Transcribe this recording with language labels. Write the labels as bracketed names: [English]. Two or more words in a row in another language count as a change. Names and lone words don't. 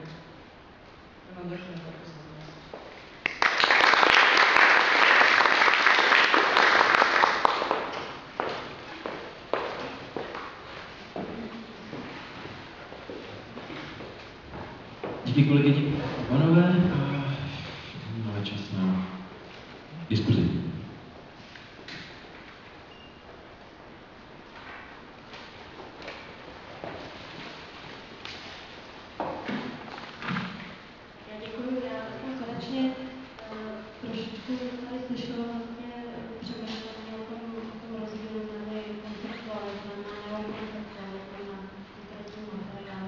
[Slovak] Ja vám ďakujem za pozornosť. [Czech] Díky kolegyni Ivanové a máme čas na diskuzi. Já děkuji, já konečně trošičku tady slyšela vlastně přemýšlení o tom rozdílu mezi konceptualismem a neokonceptualismem a konkrétním materiálem.